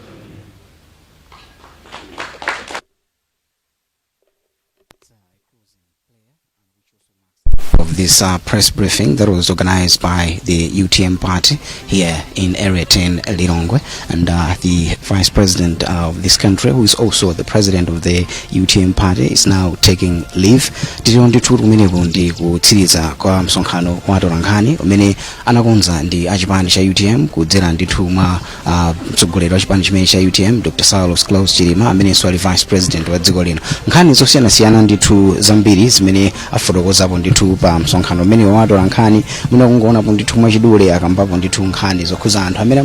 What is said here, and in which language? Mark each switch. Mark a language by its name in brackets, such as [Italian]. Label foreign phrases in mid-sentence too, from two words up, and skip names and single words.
[English] Of this press briefing that was organized by the UTM party here in Area 10 Lilongwe, and the vice president of this country, who is also the president of the UTM party, is now taking leave. [Nyanja] Tili ndithu kumeneko ndi kutsiriza kwa msonkhano wa atolankhani umene anakonza ndi achipani cha UTM kudzera ndithu mwa mtsogoleri wa chipani chimene cha UTM Dr. Saulos Klaus Chilima, amenenso ali [English] vice president [Nyanja] wa dziko lino. Nkhani zosiyanasiyana ndithu zambiri zimene afotokozapo ndithu pa msonkhano umene wa atolankhani muno kungonapo ndithu mwachidule akambapo ndithu nkhani zokhuza anthu amene